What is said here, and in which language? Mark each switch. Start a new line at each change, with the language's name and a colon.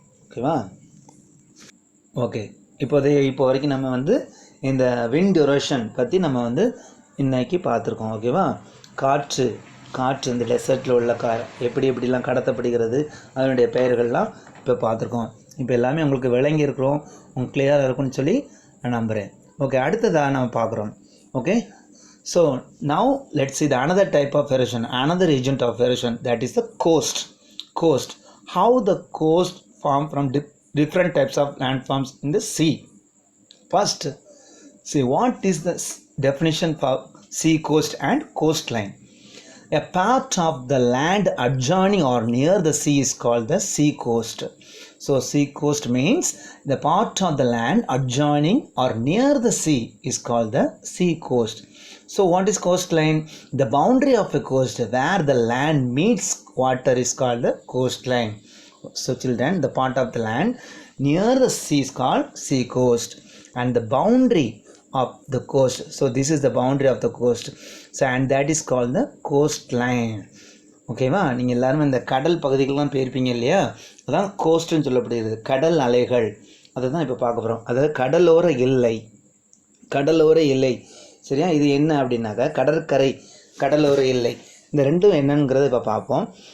Tamil: ஓகேவா, ஓகே, இப்போ வரைக்கும் நம்ம வந்து இந்த விண்ட் எரோஷன் பற்றி நம்ம வந்து இன்னைக்கு பார்த்துருக்கோம். ஓகேவா, காற்று இந்த டெசர்ட்டில் உள்ள எப்படிலாம் கடத்தப்படுகிறது, அதனுடைய பெயர்கள்லாம் இப்போ பார்த்துருக்கோம். இப்போ எல்லாமே உங்களுக்கு விளங்கியிருக்கிறோம், உங்களுக்கு கிளியராக இருக்கும்னு சொல்லி நான் நம்புகிறேன். ஓகே, அடுத்ததாக நம்ம பார்க்குறோம்.
English: Okay, so now let's see the another type of erosion, another agent of erosion, that is the coast. How the coast form from different types of landforms in the sea. First, see what is the definition for sea coast and coastline. A part of the land adjoining or near the sea is called the sea coast. So sea coast means the part of the land adjoining or near the sea is called the sea coast. So what is coastline? The boundary of a coast where the land meets water is called the coastline. So children, the part of the land near the sea is called sea coast, and the boundary of the coast, so this is the boundary of the coast, so and that is called the coastline.
Tamil: ஓகேவா? நீங்கள் எல்லாரும் இந்த கடல் பகுதிகள்லாம் போயிருப்பீங்க இல்லையா? அதான் கோஸ்ட்னு சொல்லப்படுகிறது. கடல் அலைகள் அதை தான் இப்போ பார்க்க போகிறோம். அதாவது கடலோர எல்லை, கடலோர எல்லை. சரியா? இது என்ன அப்படின்னாக்கா கடற்கரை, கடலோர எல்லை, இந்த ரெண்டும் என்னங்கிறத இப்போ பார்ப்போம்.